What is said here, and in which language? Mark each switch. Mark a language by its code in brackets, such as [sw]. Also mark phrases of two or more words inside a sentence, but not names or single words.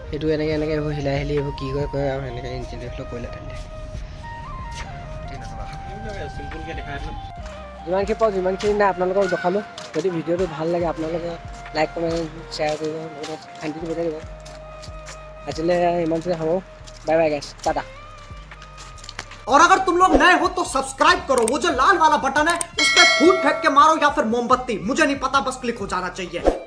[as] সেইটো এনেকৈ এইবোৰ হিলাই হিলি এইবোৰ কি কৰে আৰু এনেকৈ ইঞ্জিনটো এইফালে কৰিলে তেন্তে চিম্পুলকৈ দেখাই দিলোঁ। যিমানখিনি পাওঁ যিমানখিনি নাই আপোনালোকক দেখালোঁ। যদি ভিডিঅ'টো ভাল লাগে আপোনালোকে [en] like comment share [as] কৰিব, লগতে শান্তিটো বজাই দিব। আজিলৈ ইমানটোৱে হ'ব। [en] bye bye guys, [as] টাটা। [hi] और अगर तुम लोग नए हो तो सब्सक्राइब करो, वो जो लाल वाला बटन है उस पर फूट फेंक के मारो या फिर मोमबत्ती, मुझे नहीं पता, बस क्लिक हो जाना चाहिए।